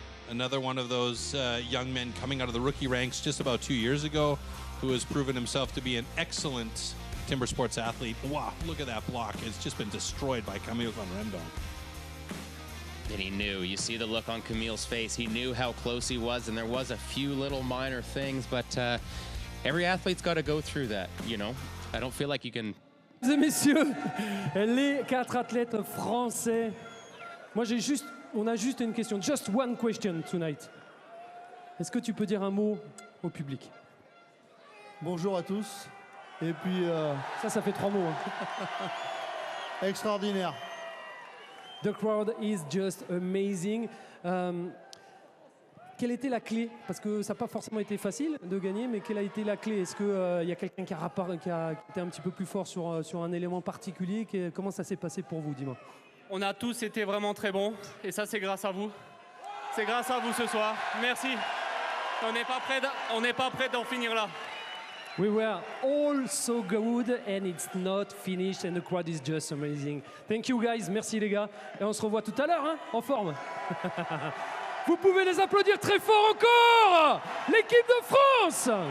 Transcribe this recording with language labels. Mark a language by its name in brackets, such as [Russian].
[English] Another one of those young men coming out of the rookie ranks just about 2 years ago, who has proven himself to be an excellent timber sports athlete. Wow, look at that block. It's just been destroyed by Camille van Remdonk. And he knew. You see the look on Camille's face. He knew how close he was, and there was a few little minor things, but every athlete's got to go through that, you know. I don't feel like you can... [French] Mesdames et messieurs, les 4 athlètes français. Moi, on a juste une question. [English] Just one question tonight. [French] Est-ce que tu peux dire un mot au public? Bonjour à tous. Et puis... Ça fait 3 mots. Hein. Extraordinaire. [English] The crowd is just amazing. [French] Quelle était la clé? Parce que ça n'a pas forcément été facile de gagner, mais quelle a été la clé? Est-ce qu'il y a quelqu'un qui a été un petit peu plus fort sur un élément particulier? Comment ça s'est passé pour vous, dis-moi? On a tous été vraiment très bons, et ça c'est grâce à vous. C'est grâce à vous ce soir. Merci. On n'est pas prêt d'en finir là. [English] We were all so good and it's not finished and the crowd is just amazing. Thank you guys, [French] merci les gars. Et on se revoit tout à l'heure, hein, en forme. Vous pouvez les applaudir très fort encore, l'équipe de France.